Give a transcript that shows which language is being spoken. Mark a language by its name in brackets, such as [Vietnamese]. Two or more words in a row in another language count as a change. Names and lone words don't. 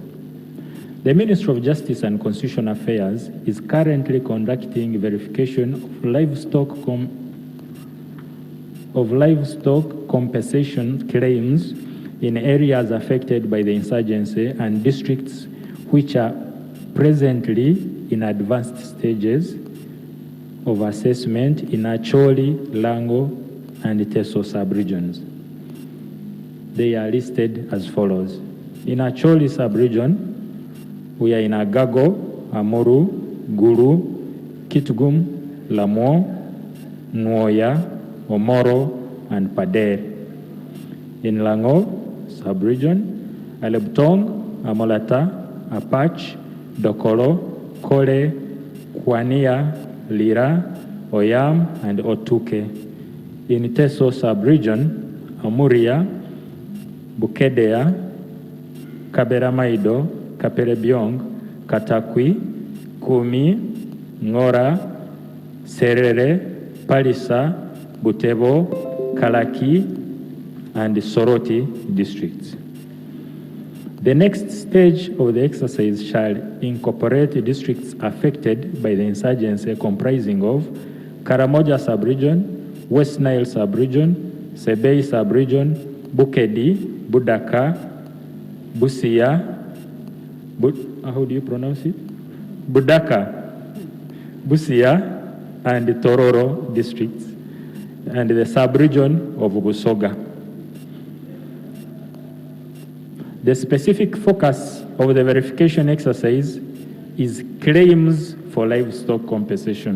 [English] The Ministry of Justice and Constitutional Affairs is currently conducting verification of livestock compensation claims in areas affected by the insurgency and districts which are presently in advanced stages of assessment in Acholi, Lango, and Teso sub-regions. They are listed as follows. In Acholi sub-region, we are in Agago, Amuru, Guru, Kitgum, Lamo, Nwoya, Omoro, and Pader. In Lango sub-region, Alebtong, Amolata, Apach, Dokolo, Kole, Kwania, Lira, Oyam, and Otuke. In Teso sub-region, Amuria, Bukedea, Kaberamaido, Kaperebiong, Katakwi, Kumi, Ngora, Serere, Palisa, Butebo, Kalaki, and Soroti districts. The next stage of the exercise shall incorporate districts affected by the insurgency comprising of Karamoja sub-region, West Nile sub-region, Sebei sub-region, Bukedi, Budaka, Busia, how do you pronounce it? Budaka, Busia, and Tororo districts, and the sub-region of Busoga. The specific focus of the verification exercise is claims for livestock compensation.